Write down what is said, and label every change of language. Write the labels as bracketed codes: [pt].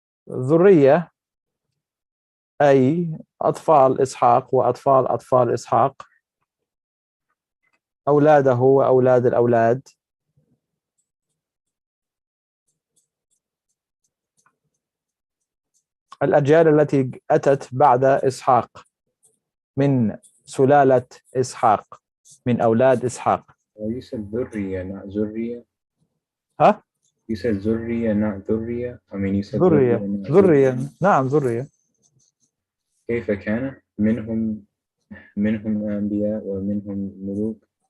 [ar] ذرية أي أطفال إسحاق وأطفال أطفال إسحاق، أولاده وأولاد الأولاد. الأجيال التي أتت بعد إسحاق من سلالة إسحاق، من أولاد إسحاق. [en] You said ذرية not ذرية. ها؟ You said ذرية not ذرية. I mean you said [ar] ذرية. نعم ذرية. كيف كان منهم أنبياء ومنهم ملوك.